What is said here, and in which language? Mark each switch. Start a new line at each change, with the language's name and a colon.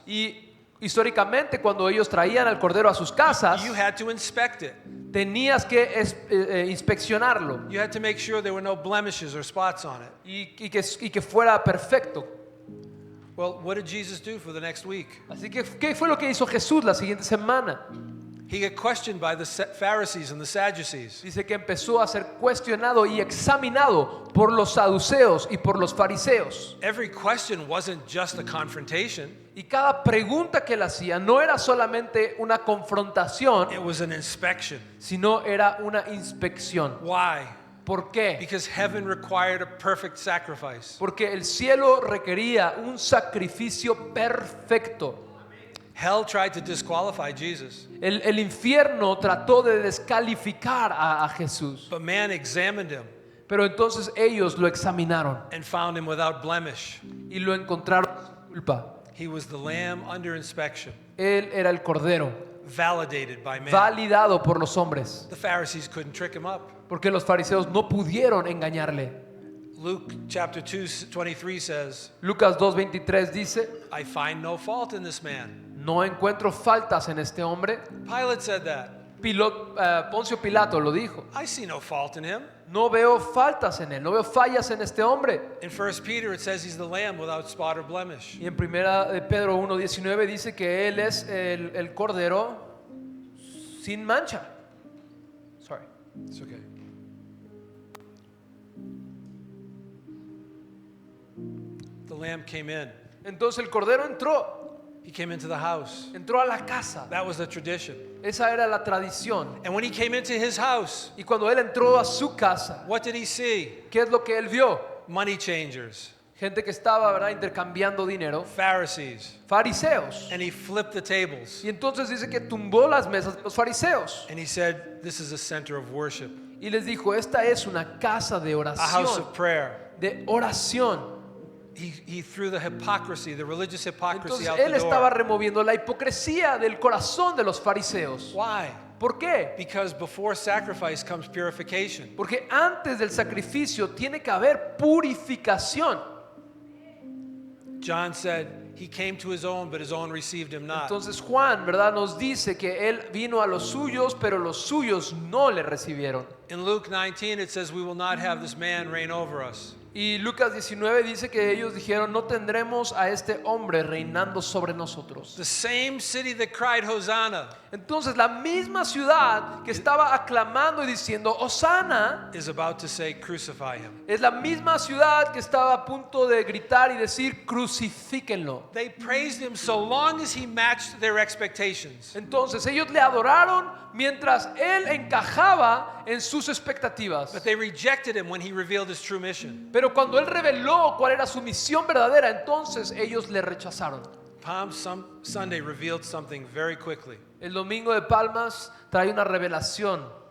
Spanish: Y históricamente, cuando ellos traían al cordero a sus casas,
English: you had to inspect it.
Spanish: tenías que inspeccionarlo
English: You had to make sure there were no blemishes or spots on it.
Spanish: y que fuera perfecto.
English: Well, what did Jesus do for the next week?
Spanish: Así que, ¿qué fue lo que hizo Jesús la siguiente semana?
English: He got questioned by the Pharisees and the Sadducees.
Spanish: Dice que empezó a ser cuestionado y examinado por los saduceos y por los fariseos.
English: Every question wasn't just a confrontation,
Spanish: Y cada pregunta que él hacía no era solamente una confrontación,
English: it was an inspection.
Spanish: sino era una inspección.
English: Why?
Spanish: ¿Por qué?
English: Because heaven required a perfect sacrifice.
Spanish: Porque el cielo requería un sacrificio perfecto.
English: Hell tried to disqualify Jesus,
Spanish: El infierno trató de descalificar a Jesús,
English: but man examined him
Spanish: pero entonces ellos lo examinaron
English: and found him without blemish.
Spanish: y lo encontraron sin culpa.
English: He was the lamb under inspection,
Spanish: Él era el cordero,
English: validated by man.
Spanish: validado por los hombres,
English: The Pharisees couldn't trick him up.
Spanish: porque los fariseos no pudieron engañarle.
English: Luke chapter 2:23 says,
Spanish: Lucas 2:23 dice,
English: I find no fault in this man.
Spanish: no encuentro faltas en este hombre.
English: Pilate said that.
Spanish: Poncio Pilato lo dijo,
English: I see no fault in him.
Spanish: no veo faltas en él, no veo fallas en este hombre.
English: In 1 Peter it says he's the lamb without spot or blemish.
Spanish: Y en primera de Pedro 1:19 dice que él es el cordero sin mancha.
English: Sorry. It's okay. The lamb came in.
Spanish: Entonces el cordero entró
English: He came into the house.
Spanish: a la casa.
English: That was the tradition.
Spanish: Esa era la tradición.
English: And when he came into his house,
Spanish: Y cuando él entró a su casa,
English: what did he see?
Spanish: ¿qué es lo que él vio?
English: Money changers,
Spanish: Gente que estaba, ¿verdad?, intercambiando dinero,
English: Pharisees.
Spanish: fariseos.
English: And he flipped the tables.
Spanish: Y entonces dice que tumbó las mesas de los fariseos
English: And he said, this is a center of worship,
Spanish: y les dijo, esta es una casa de
English: a house
Spanish: oración,
English: of prayer.
Spanish: de oración.
English: He threw the hypocrisy, the religious hypocrisy
Spanish: Entonces
English: out
Spanish: él
English: the
Spanish: estaba
English: door.
Spanish: removiendo la hipocresía del corazón de los fariseos.
English: Why?
Spanish: ¿Por qué?
English: Because before sacrifice comes purification.
Spanish: Porque antes del sacrificio tiene que haber purificación.
English: John said he came to his own, but his own received him not.
Spanish: Entonces Juan, ¿verdad?, nos dice que él vino a los suyos, pero los suyos no le recibieron.
English: In Luke 19 it says we will not have this man reign over us.
Spanish: Y Lucas 19 dice que ellos dijeron, no tendremos a este hombre reinando sobre nosotros.
English: The same city that cried Hosanna
Spanish: Entonces la misma ciudad que estaba aclamando y diciendo, Hosana,
English: is about to say crucify him.
Spanish: es la misma ciudad que estaba a punto de gritar y decir, crucifíquenlo.
English: They praised him so long as he matched their expectations.
Spanish: Entonces ellos le adoraron mientras él encajaba en sus expectativas.
English: But they rejected him when he revealed his true mission.
Spanish: Pero cuando él reveló cuál era su misión verdadera, entonces ellos le rechazaron.
English: Palm Sunday revealed something very quickly.
Spanish: El domingo de Palmas trae una revelación